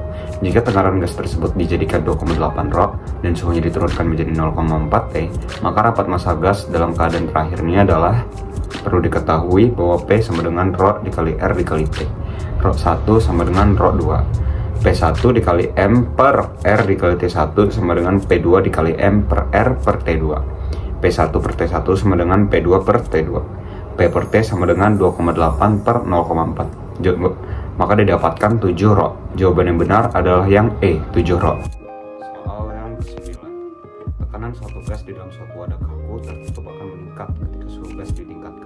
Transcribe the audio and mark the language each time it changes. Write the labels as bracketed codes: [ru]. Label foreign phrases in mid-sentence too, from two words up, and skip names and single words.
[id] Jika tekanan gas tersebut dijadikan 2,8 ρ dan suhunya diturunkan menjadi 0,4 T, maka rapat massa gas dalam keadaan terakhir ini adalah. Perlu diketahui bahwa P sama dengan ρ dikali R dikali T. ρ1 sama dengan ρ2. P1 dikali M per R dikali T1 sama dengan P2 dikali M per R per T2. P1 per T1 sama dengan P2 per T2. P per T sama dengan 2,8 per 0,4. Maka didapatkan 7 ρ. Jawaban yang benar adalah yang E, 7 ρ. Soal yang ke-9. Tekanan suatu gas di dalam suatu wadah kaku tertutup akan meningkat ketika suhu gas ditingkatkan.